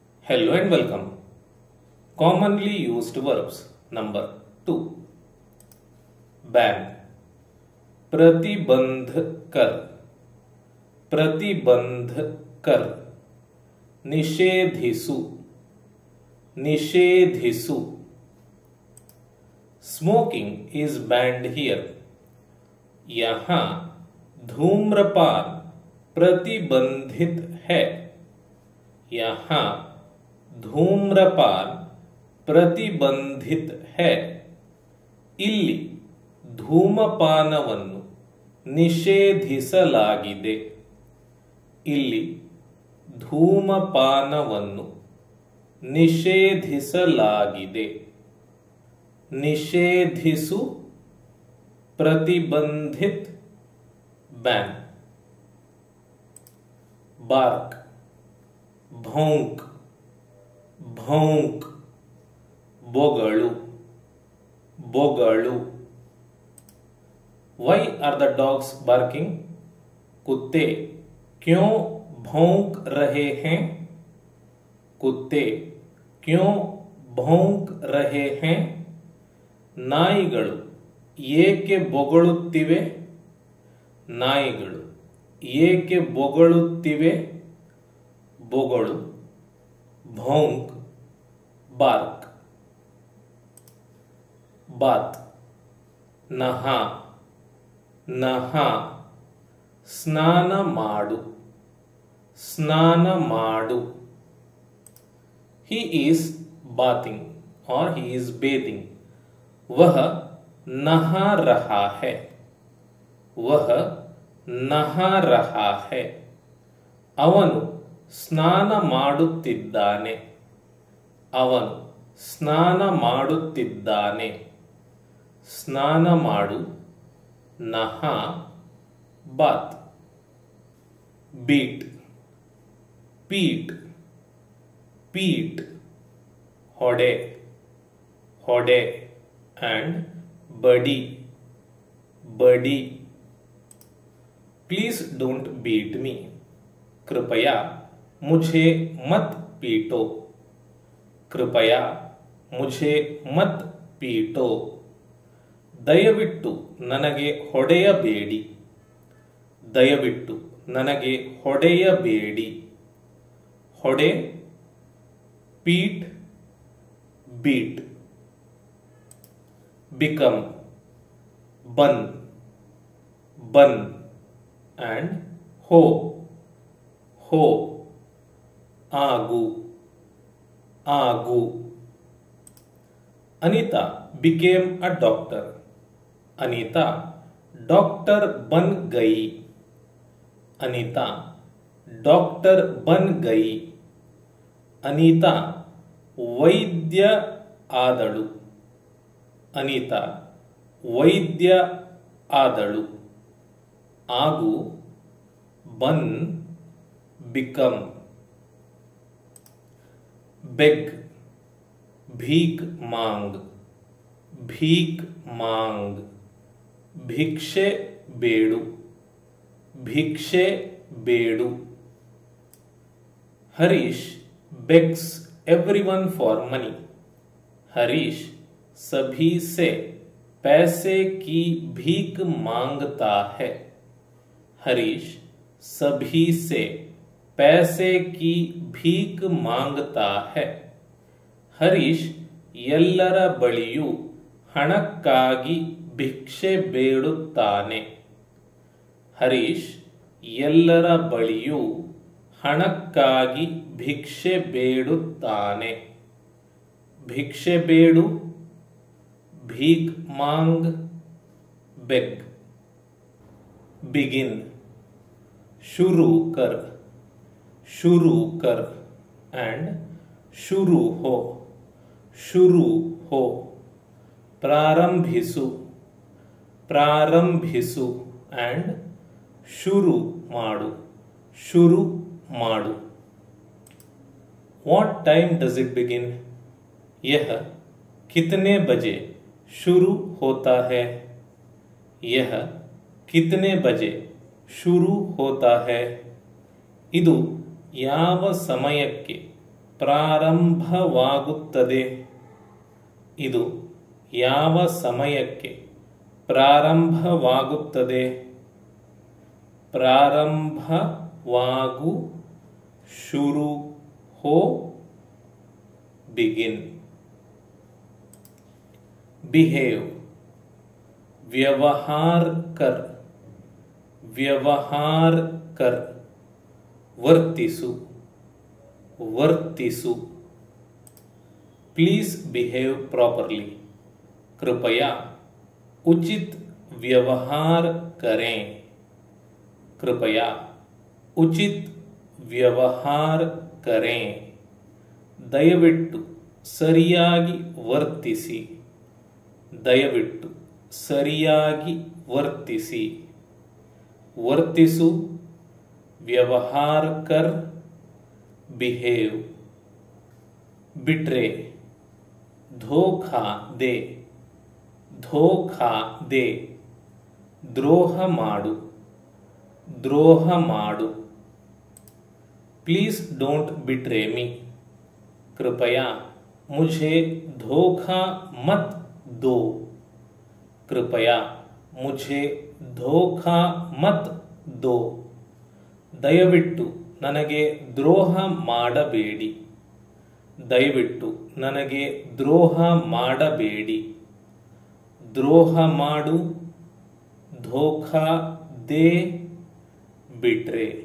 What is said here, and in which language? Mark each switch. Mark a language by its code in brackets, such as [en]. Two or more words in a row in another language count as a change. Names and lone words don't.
[en] Hello and welcome. Commonly used verbs number 2. Ban. [hi] प्रतिबंध कर, प्रतिबंध कर. [kn] ನಿಷೇಧಿಸು, ನಿಷೇಧಿಸು. [en] Smoking is banned here. [hi] यहाँ धूम्रपान प्रतिबंधित है. यहाँ धूम्रपान प्रतिबंधित है. [kn] ಇಲ್ಲಿ ಧೂಮಪಾನವನ್ನು ನಿಷೇಧಿಸಲಾಗಿದೆ. ಇಲ್ಲಿ ಧೂಮಪಾನವನ್ನು ನಿಷೇಧಿಸಲಾಗಿದೆ. ನಿಷೇಧಿಸು ಪ್ರತಿಬಂಧಿತ ಬ್ಯಾನ್. [en] ಬಾರ್ಕ್, ಭೌಂಕ್, [hi] भौंक. [kn] ಬೊಗಳು, ಬೊಗಳು. [en] Why are the dogs barking? [hi] कुत्ते क्यों भौंक रहे हैं? कुत्ते क्यों भौंक रहे हैं? [kn] ನಾಯಿಗಳು ಏಕೆ ಬೊಗಳುತ್ತಿವೆ? ನಾಯಿಗಳು ಏಕೆ ಬೊಗಳುತ್ತಿವೆ? ಬೊಗಳು. [hi] भौंक, बार्क. बात. नहा, नहा. [kn] ಸ್ನಾನ ಮಾಡು, ಸ್ನಾನ ಮಾಡು. [en] He is bathing or he is bathing. [hi] वह नहा रहा है. वह नहा रहा है. [kn] ಅವನು ಸ್ನಾನ ಮಾಡುತ್ತಿದ್ದಾನೆ. ಅವನು ಸ್ನಾನ ಮಾಡುತ್ತಿದ್ದಾನೆ. ಸ್ನಾನ ಮಾಡು. ನಹಾ, ಬಾತ್. [hi] ಬೀಟ್, पीट, पीट. [kn] ಹೊಡೆ, ಹೊಡೆ. and ಬಡಿ, ಬಡಿ. [en] Please don't beat me. [hi] कृपया मुझे मत पीटो. कृपया मुझे मत पीटो. [kn] ದಯವಿಟ್ಟು ನನಗೆ ಹೊಡೆಯಬೇಡಿ. ದಯವಿಟ್ಟು ನನಗೆ ಹೊಡೆಯಬೇಡಿ. ಹೊಡೆ, ಪೀಟ್, ಬೀಟ್. [hi] ಬಿಕಮ್, बन, बन. and ಹೋ, हो. [kn] ಆಗು, ಆಗು. [en] अनीता became a doctor. [hi] अनीता डॉक्टर बन गई. अनीता डॉक्टर बन गई. [kn] ಅನೀತಾ ವೈದ್ಯ ಆದಳು. ಅನೀತಾ ವೈದ್ಯ ಆದಳು. ಆಗು, बन, become. [hi] बेग, भीख मांग, भीख मांग. [kn] ಭಿಕ್ಷೆ ಬೇಡು, ಭಿಕ್ಷೆ ಬೇಡು. [en] हरीश begs everyone for money. [hi] हरीश सभी से पैसे की भीख मांगता है. हरीश सभी से पैसे की भीख मांगता है. [kn] हरीश ಎಲ್ಲರ ಬಳಿಯೂ ಹಣಕ್ಕಾಗಿ ಭಿಕ್ಷೆ ಬೇಡುತ್ತಾನೆ. ಹರೀಶ್ ಎಲ್ಲರ ಬಳಿಯೂ ಹಣಕ್ಕಾಗಿ ಭಿಕ್ಷೆ ಬೇಡುತ್ತಾನೆ. ಭಿಕ್ಷೆ ಬೇಡು, [hi] भीख मांग, [kn] ಬೆಗ್. [hi] बिगिन, शुरू कर, शुरू कर. and शुरू हो, शुरू हो. [kn] ಪ್ರಾರಂಭಿಸು, ಪ್ರಾರಂಭಿಸು. and ಶುರು ಮಾಡು, ಶುರು ಮಾಡು. [en] what time does it begin? [hi] यह कितने बजे शुरू होता है? यह कितने बजे शुरू होता है? [kn] ಇದು ಯಾವ ಸಮಯಕ್ಕೆ ಪ್ರಾರಂಭವಾಗುತ್ತದೆ. ಇದು ಯಾವ ಸಮಯಕ್ಕೆ ಪ್ರಾರಂಭವಾಗುತ್ತದೆ? ಪ್ರಾರಂಭವಾಗು, [hi] शुरू हो, [kn] begin. [hi] behave, व्यवहार कर, व्यवहार कर. [kn] ವರ್ತಿಸು, ವರ್ತಿಸು. [en] Please behave properly. [hi] कृपया उचित व्यवहार करें. कृपया उचित व्यवहार करें. [kn] ದಯವಿಟ್ಟು ಸರಿಯಾಗಿ ವರ್ತಿಸಿ. ದಯವಿಟ್ಟು ಸರಿಯಾಗಿ ವರ್ತಿಸಿ. ವರ್ತಿಸು, [hi] व्यवहार कर, [kn] ಬಿಹೇವ್. [hi] ಬಿಟ್ರೆ, धोखा दे, धोखा दे. [kn] ದ್ರೋಹ ಮಾಡು, ದ್ರೋಹ ಮಾಡು. [en] Please don't betray me. [kn] कृपया मुझे धोखा मत दो. कृपया मुझे धोखा मत दो. ದಯವಿಟ್ಟು ನನಗೆ ದ್ರೋಹ ಮಾಡಬೇಡಿ. ದಯವಿಟ್ಟು ನನಗೆ ದ್ರೋಹ ಮಾಡಬೇಡಿ. ದ್ರೋಹ ಮಾಡು, [hi] धोखा दे, [kn] ಬಿಟ್ರೆ.